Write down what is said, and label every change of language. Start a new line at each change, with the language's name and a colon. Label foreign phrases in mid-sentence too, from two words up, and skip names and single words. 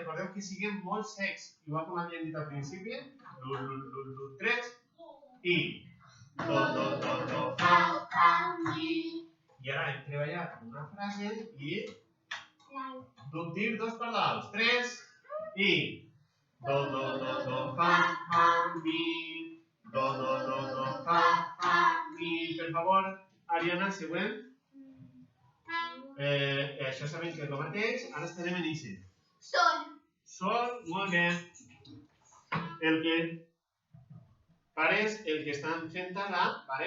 Catalan: Recordeu que siguem molt secs, igual com havíem dit al principi. 3, i. Do, do, do, do, fa, mi. I ara hem treballat una frase i dir dos pardals. 3, i. Do, do, do, do, fa, mi. Do, do, do, do, fa, mi. Per favor, Ariana, següent. Això sabem que és el mateix. Ara estarem en ixe. Sol, molt bé. El que estan fent ara, vale?